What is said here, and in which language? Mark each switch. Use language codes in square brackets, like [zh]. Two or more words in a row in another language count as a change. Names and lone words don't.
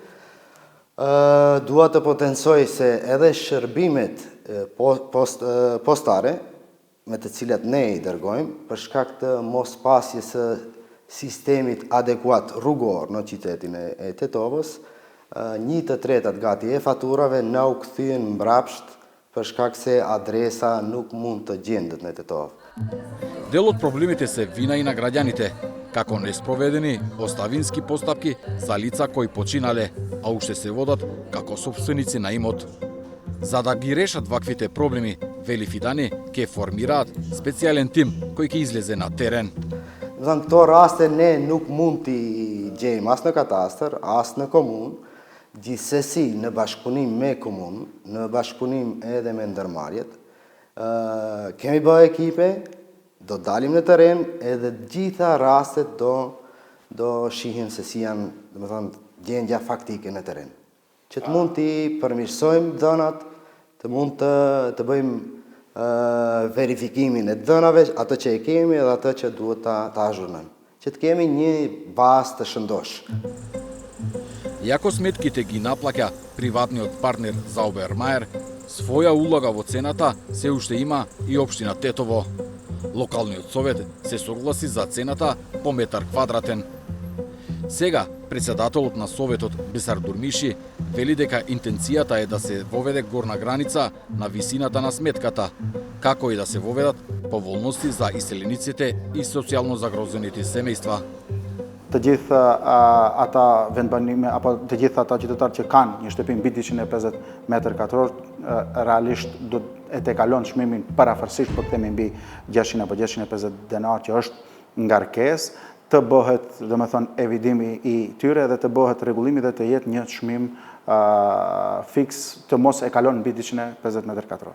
[sq] Dua të potencoj se edhe shërbimet postare, me të cilat ne i dërgojmë, për shkak të mos pasjes së sistemit adekuat rrugor në qytetin e Tetovës, 1/3 gati e faturave na u kthyen mbrapsht për shkak se adresa nuk mund të gjendet në Tetovë. [mk] Дел од проблемите се вина и на граѓаните, како неспроведени оставински постапки за лица кои починале, а уште се водат како собственици на имот. За да ги решат ваквите проблеми, вели Фидани, ќе формираат специјален тим кој ќе излезе на терен. [sq] Në këto raste ne nuk mund t'i gjejmë as në katastër, as në komunë, gjithsesi në bashkëpunim me komunë, në bashkëpunim edhe me ndërmarrjet. Kemi bërë ekipe, do dalim në terren, edhe gjitha rastet do shihen se si janë, domethënë, gjendja faktike në terren. Që të mund t'i përmirësojmë dhënat, të mund të bëjmë verifikimin e dhënave, atë që e kemi edhe atë që duhet ta azhurnojmë. që të kemi një bazë të shëndosh. [mk] Иако сметките ги наплаќа приватниот партнер за Обермаер, своја улога во цената се уште има и општина Тетово. Локалниот совет се согласи за цената по метар квадратен. Сега, председателот на советот Бесар Дурмиши вели дека интенцијата е да се воведе горна граница на висината на сметката, како и да се воведат поволности за иселениците и социјално загрозените семејства. [sq] Të gjithë ata vendbanime apo të gjithë ata qytetarë që kanë një shtëpi mbi 250 metër katror realisht do e tekalon çmimin parafërsisht, po të themi mbi 600 apo 650 denar që është ngarkesë, të bëhet, domethënë, evidimi i tyre dhe të bëhet rregullimi dhe të jetë një çmim fiks të mos e kalon mbi 250 metër katror.